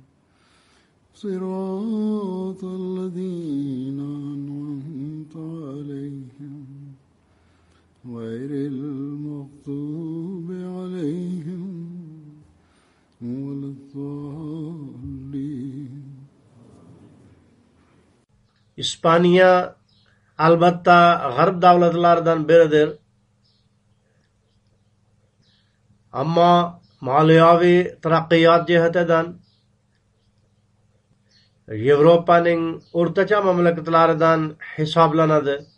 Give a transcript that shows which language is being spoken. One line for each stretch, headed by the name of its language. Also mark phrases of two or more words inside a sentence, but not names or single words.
Arabic: صراط الذين أنعمت عليهم غير المغضوب عليهم ولا الضالين.
Uzbek: İspaniya albatta g'arb davlatlaridan biridir. Ammo moliyaviy taraqqiyot jihatidan Yevropaning o'rtacha mamlakatlaridan hisoblanadi.